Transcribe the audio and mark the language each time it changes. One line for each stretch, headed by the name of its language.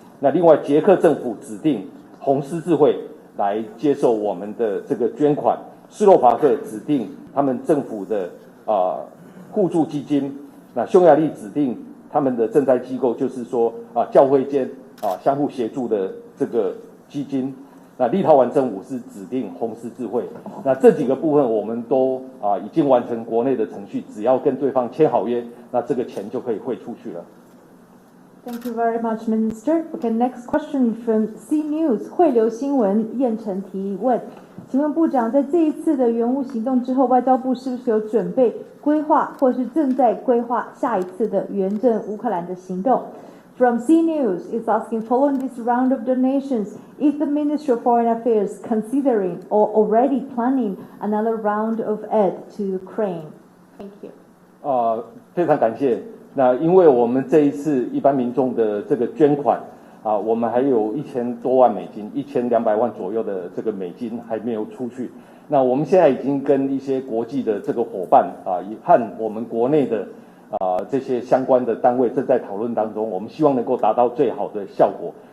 Chinese: 那另外捷克政府指定红十字会来接受我们的这个捐款，斯洛伐克指定他们政府的互助基金，那匈牙利指定他们的赈灾机构，就是说教会间相互协助的这个基金。那立陶宛政府是指定红十字会。那这几个部分我们都已经完成国内的程序，只要跟对方签好约，那这个钱就可以汇出去了。
English: Thank you very much, Minister. Okay, next question from C News
Chinese: 汇流新闻燕城提问，请问部长，在这一次的援乌行动之后，外交部是不是有准备规划，或是正在规划下一次的援赠乌克兰的行动？
English: From C News is asking, following this round of donations, is the Ministry of Foreign Affairs considering or already planning another round of aid to Ukraine? Thank you.
Chinese: 非常感谢。那因为我们这一次一般民众的这个捐款我们还有1000多万美金，1200万左右的这个美金还没有出去。那我们现在已经跟一些国际的这个伙伴和我们国内的这些相关的单位正在讨论当中，我们希望能够达到最好的效果。